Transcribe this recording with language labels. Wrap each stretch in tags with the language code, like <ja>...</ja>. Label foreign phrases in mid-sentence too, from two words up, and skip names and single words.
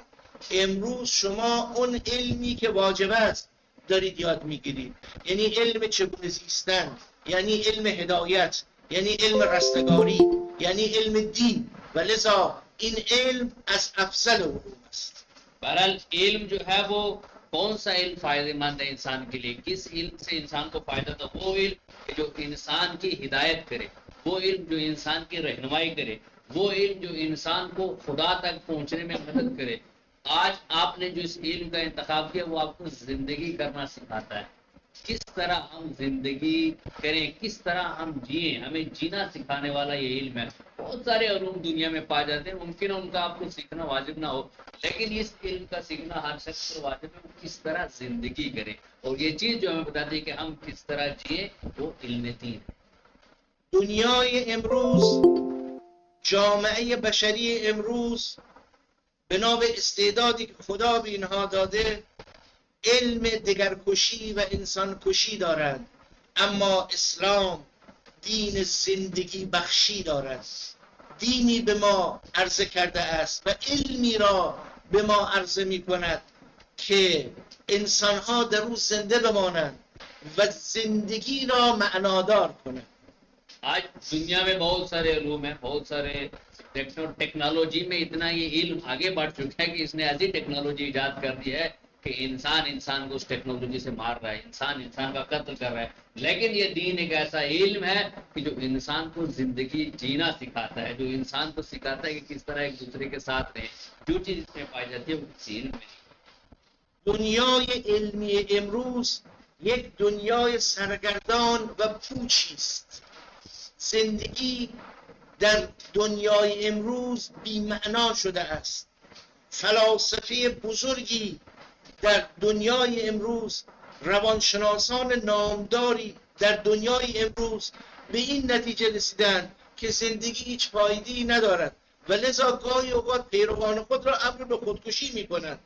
<fa>امروز شما اون علمی که واجب است دارید یاد میگیرید، یعنی علم چگونه زیستن، یعنی علم هدایت، یعنی علم رستگاری، یعنی علم دین. و لذا این علم از افضل علوم است.</fa> <ur>بہرحال علم جو ہے وہ کون سا علم فائدہ مند ہے انسان کے لیے، کس علم سے انسان کو فائدہ، تو وہ علم جو انسان کی ہدایت کرے، وہ علم جو انسان کی رہنمائی کرے، وہ علم جو انسان کو خدا تک پہنچنے میں مدد کرے. آج آپ نے جو اس علم کا انتخاب کیا وہ آپ کو زندگی کرنا سکھاتا ہے، کس طرح ہم زندگی کریں، کس طرح ہم جئیں، ہمیں جینا سکھانے والا یہ علم ہے. بہت سارے علوم دنیا میں پائے جاتے ہیں، ممکن ہے ان کا آپ کو سیکھنا واجب نہ ہو، لیکن اس علم کا سیکھنا ہر شخص کو واجب ہے، وہ کس طرح زندگی کرے. اور یہ چیز جو ہمیں بتاتی ہے کہ ہم کس طرح جئیں، وہ علم دین ہے.</ur> <fa>دنیای امروز، جامعه بشری امروز بنا به استعدادی که خدا به اینها داده علم دگرکشی و انسانکشی دارند، اما اسلام دین زندگی بخشی دارد. دینی به ما عرضه کرده است و علمی را به ما عرضه می کند که انسانها در او زنده بمانند و زندگی را معنادار کنند.</fa> <ur>آج دنیا میں بہت سارے علوم ہیں، بہت سارے ٹیکنالوجی میں اتنا یہ علم آگے بڑھ چکا ہے کہ اس نے ایسی ٹیکنالوجی ایجاد کر دی ہے کہ انسان انسان کو اس ٹیکنالوجی سے مار رہا ہے، انسان انسان کا قتل کر رہا ہے. لیکن یہ دین ایک ایسا علم ہے کہ جو انسان کو زندگی جینا سکھاتا ہے، جو انسان کو سکھاتا ہے کہ کس طرح ایک دوسرے کے ساتھ رہیں. جو چیز اس میں پائی جاتی ہے وہ کسی علم میں نہیں.</ur> <fa>دنیای علمی امروز یک دنیای سرگردان و پوچی است. زندگی در دنیای امروز بی‌معنا شده است. فلاسفه بزرگی در دنیای امروز، روانشناسان نامداری در دنیای امروز به این نتیجه رسیدند که زندگی هیچ فایده‌ای ندارد و لذا گاهی اوقات پیروان خود را امر به خودکشی می‌کنند.</fa>